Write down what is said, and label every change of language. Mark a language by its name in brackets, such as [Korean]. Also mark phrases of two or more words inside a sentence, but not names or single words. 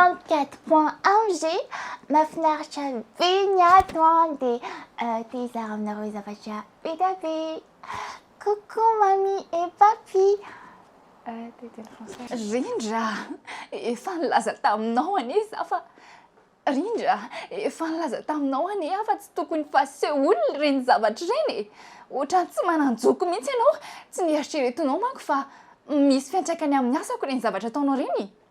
[Malagasy] 94.1 G, mahafinaritra be ny ato dia te hizaha aminareo zavatra be dia be. [French] Coucou mamie et papy. [Malagasy] Rindra, efa nilaza taminao anie za fa Rindra, efa nilaza taminao anie fa tsy tokony fasehoana ireny zavatra ireny. Ohatrany tsy mananjoko mihitsy ianao, tsy nieritreretinao manko fa misy fiantraikany amin'ny asako ireny zavatra ataonao ireny.